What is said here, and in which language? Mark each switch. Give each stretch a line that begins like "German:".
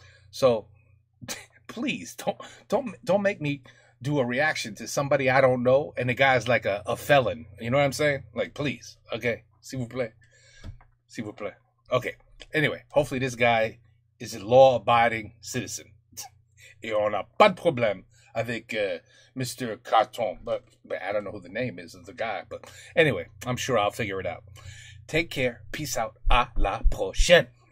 English: So please don't make me do a reaction to somebody I don't know and the guy's like a felon. You know what I'm saying? Like, please. Okay.
French: S'il vous plaît. S'il vous plaît.
English: Okay. Anyway, hopefully this guy is a law-abiding citizen.
French: Et on n'a pas de problème avec Mr. Carton.
English: But I don't know who the name is of the guy. But anyway, I'm sure I'll figure it out. Take care. Peace out.
French: À la prochaine.